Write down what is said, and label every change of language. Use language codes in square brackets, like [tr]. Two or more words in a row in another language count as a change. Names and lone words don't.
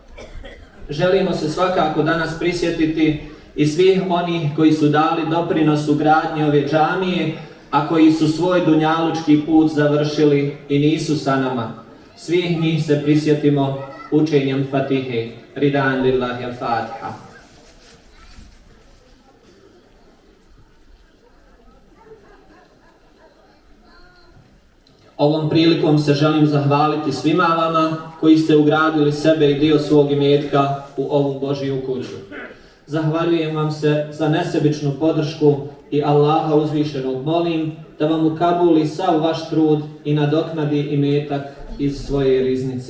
[bs] Želimo se svakako danas prisjetiti i svih onih koji su dali doprinos u gradnji ove džamije, a koji su svoj dunjalučki put završili i nisu sa nama. Svih njih se prisjetimo učenjem Fatihe. [ar] رضا لله الفاتحة. [bs] Ovom prilikom se želim zahvaliti svima vama koji ste ugradili sebe i dio svog imetka u ovu Božiju kuću. Zahvaljujem vam se za nesebičnu podršku i Allaha uzvišenog molim da vam ukabuli sav vaš trud i nadoknadi imetak iz svoje riznice.